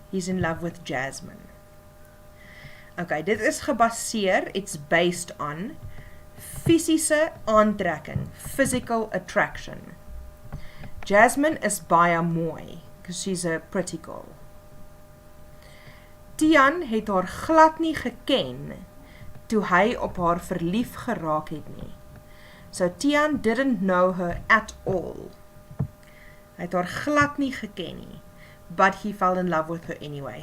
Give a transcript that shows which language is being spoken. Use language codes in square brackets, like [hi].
[en] He's in love with Jasmine. Okay, [af] dit is gebaseer, [en] it's based on [af] fisiese aantrekking, [en] physical attraction. Jasmine [af] is baie mooi, [en] because she's a pretty girl. [af] Tiaan het haar glad nie geken, toe hy op haar verlief geraak het nie. [en] So Tiaan didn't know her at all. [af] Hy het haar glad nie geken nie, [en] but he fell in love with her anyway.